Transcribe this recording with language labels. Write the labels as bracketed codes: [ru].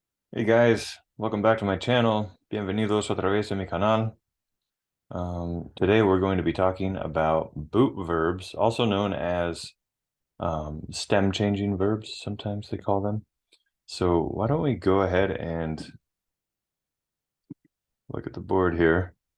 [en] Hey guys, welcome back to my channel. [es] Bienvenidos otra vez a mi canal. [en] Today we're going to be talking about boot verbs, also known as stem changing verbs, sometimes they call them. So why don't we go ahead and look at the board here.